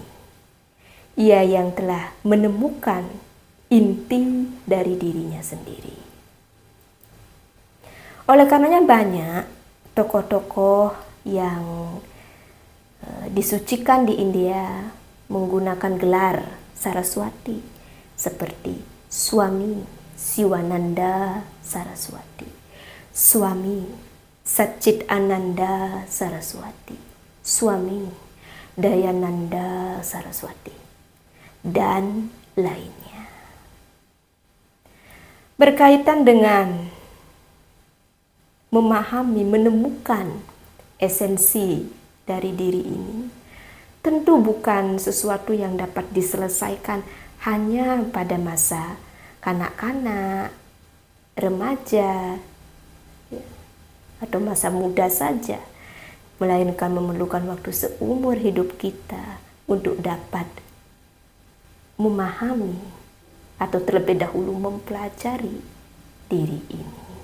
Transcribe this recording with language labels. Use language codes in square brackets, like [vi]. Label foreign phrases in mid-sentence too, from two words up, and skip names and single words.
[id] Ia yang telah menemukan inti dari dirinya sendiri. Oleh karenanya banyak tokoh-tokoh yang disucikan di India menggunakan gelar Saraswati, seperti Swami Siwananda Saraswati, Swami Satchitananda Saraswati, Swami Dayananda Saraswati, dan lainnya. Berkaitan dengan memahami, menemukan esensi dari diri ini, tentu bukan sesuatu yang dapat diselesaikan hanya pada masa kanak-kanak, remaja, atau masa muda saja, melainkan memerlukan waktu seumur hidup kita untuk dapat memahami atau terlebih dahulu mempelajari diri ini.